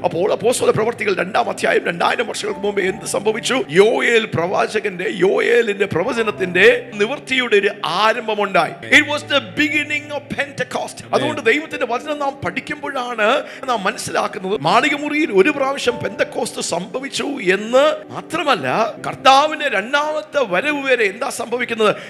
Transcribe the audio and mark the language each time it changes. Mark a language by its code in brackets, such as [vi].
[ml] അപ്പോൾ അപ്പോസ്തല പ്രവൃത്തികൾ 2-ാം അധ്യായം 2000 വർഷങ്ങൾക്ക് മുമ്പേ എന്ത് സംഭവിച്ചു? യോയേലിന്റെ പ്രവചനത്തിന്റെ നിവൃത്തിയുടെ ഒരു ആരംഭമുണ്ടായി. [en] It was the beginning of Pentecost. [ml] അതുകൊണ്ട് ദൈവത്തിന്റെ വചനം നാം പഠിക്കുമ്പോഴാണ് നാം മനസ്സിലാക്കുന്നത് മാളികമുറിയിൽ ഒരു പ്രാവശ്യം പെന്തക്കോസ്ത് സംഭവിച്ചു എന്ന് മാത്രമല്ല, കർത്താവിന്റെ 2ാമത്തെ വരവ് വരെ എന്താ സംഭവിക്കുന്നത്?